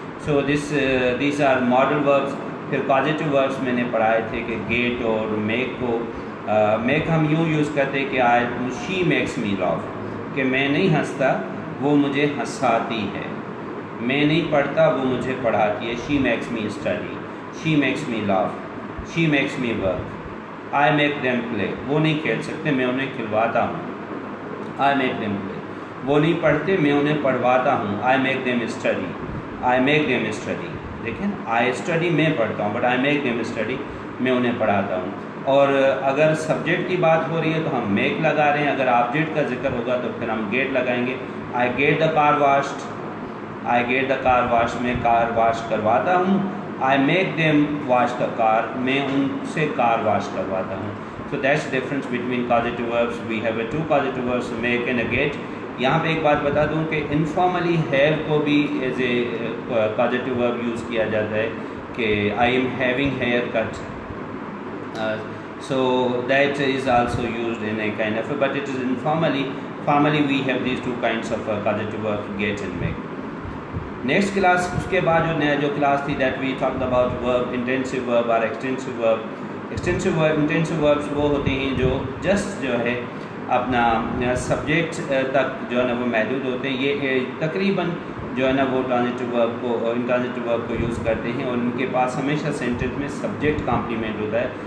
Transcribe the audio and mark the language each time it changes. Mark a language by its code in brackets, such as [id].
[en] So these are model verbs. [ur] پھر positive verbs میں نے پڑھائے تھے کہ گیٹ اور میک کو. میک ہم یوں یوز کرتے کہ [en] she makes me laugh, [ur] کہ میں نہیں ہنستا وہ مجھے ہنساتی ہے. میں نہیں پڑھتا وہ مجھے پڑھاتی ہے. [en] She makes me study, she makes me laugh, she makes me work. I make them play, [ur] وہ نہیں کھیل سکتے میں انہیں کھلواتا ہوں. [en] I make them play, [ur] وہ نہیں پڑھتے میں انہیں پڑھواتا ہوں. [en] I make them study, I make them study. [ur] دیکھیں, آئی اسٹڈی میں پڑھتا ہوں, [en] but I make them study [ur] میں انہیں پڑھاتا ہوں. اور اگر سبجیکٹ کی بات ہو رہی ہے تو ہم میک لگا رہے ہیں. اگر آبجیکٹ کا ذکر ہوگا تو پھر ہم گیٹ لگائیں گے. [en] I get the car washed, I get the car wash, [ur] میں کار واش کرواتا ہوں. [en] I make them wash the car, [ur] میں ان سے کار واش کرواتا ہوں. [en] So that's difference between causative verbs. We have a two causative verbs, make and get. [ur] یہاں پہ ایک بات بتا دوں کہ انفارملی ہیو کو بھی ایز اے کازیٹیو ورب یوز کیا جاتا ہے کہ [en] I am having hair cut. So that is also used in a kind of, but it is informally. Formally we have these two kinds of causative verbs, get and make. Next class, [ur] اس کے بعد جو class تھی [en] that we talked about verb, intensive verb or extensive verb. Extensive verb, intensive verbs [ur] وہ ہوتے ہیں جو just جو ہے اپنا سبجیکٹ تک جو ہے نا وہ محدود ہوتے ہیں. یہ تقریباً جو ہے نا وہ ٹرانزٹیو ورب کو, انٹرانزٹیو ورب کو یوز کرتے ہیں, اور ان کے پاس ہمیشہ سینٹینس میں سبجیکٹ کمپلیمنٹ ہوتا ہے.